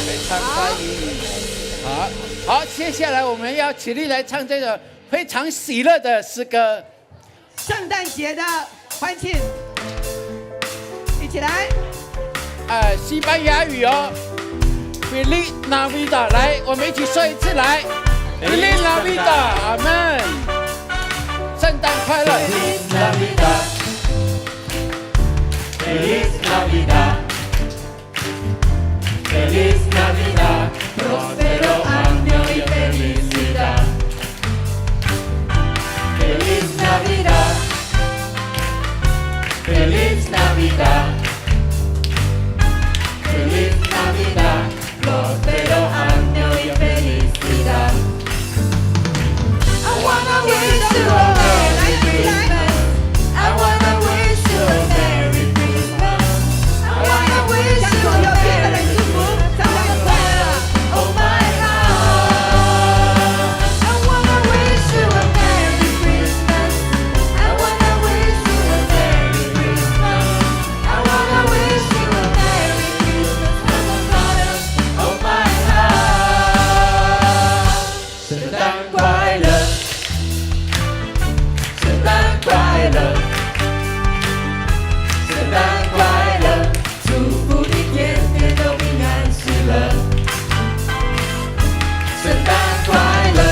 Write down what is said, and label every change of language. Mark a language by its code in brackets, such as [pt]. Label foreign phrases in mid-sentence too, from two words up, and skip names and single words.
[zh] 非常欢迎你，好，接下来我们要起立来唱这个非常喜乐的诗歌，圣诞节的欢庆，一起来。西班牙语 [es] Feliz Navidad， [zh] 来，我们一起说一次来 ， [es] Feliz Navidad， [zh] 阿们，圣诞快乐 ， [es] Feliz Navidad， Feliz Navidad, Feliz Navidad, próspero año y felicidad. Feliz Navidad, Feliz Navidad, Feliz Navidad, próspero año y felicidad. [en] I wanna wish you a Merry Christmas. I wanna wish you a Merry Christmas. I wanna wish you a Merry Christmas. Oh my God. I wanna wish you a Merry Christmas. I wanna wish you a Merry Christmas. I wanna wish you a Merry Christmas. Oh my God. [zh] 圣诞快乐，圣诞快乐，圣诞快乐，祝福你天天都平安喜乐。圣诞快乐，